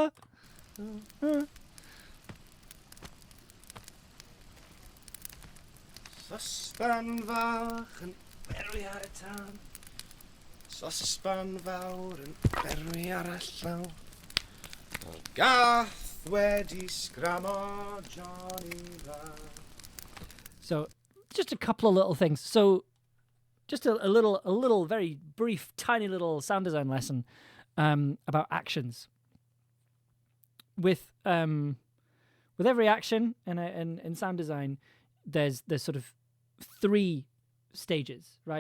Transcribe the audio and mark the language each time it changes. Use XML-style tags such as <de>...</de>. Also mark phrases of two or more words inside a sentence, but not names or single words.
<cy>Sosban fach yn berwi ar y tân, sosban fawr yn berwi ar y llaw, o gath wedi sgramo Johnny Dda.</cy> <en>So, just a couple of little things. So, just a little, very brief, tiny little sound design lesson about actions. With every action in sound design, there's sort of 3 stages, right?</en>